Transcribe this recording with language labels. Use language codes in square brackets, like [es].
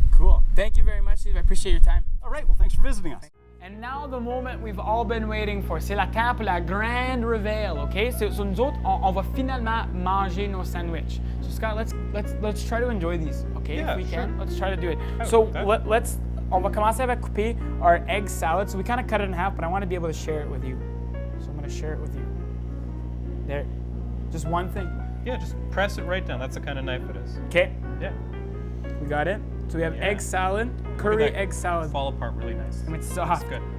[en] Cool. Thank you very much, Steve. I appreciate your time. All right. Well, thanks for visiting us. And now the moment we've all been waiting for, [fr] c'est la temps pour la grande reveal, [en] okay? [fr] So nous autres, on va finalement manger nos sandwichs. [en] So Scott, let's try to enjoy these, okay? Yeah, if we can, sure. let's try to do it. I So like that. [fr] on va commencer avec couper [en] our egg salad. So we kind of cut it in half, but I want to be able to share it with you. So I'm going to share it with you. There, just one thing. Yeah, just press it right down. That's the kind of knife it is. Okay, Yeah. we got it. So we have Yeah. egg salad, Look at curry that egg salad. fall apart really nice. And it's soft. That's good.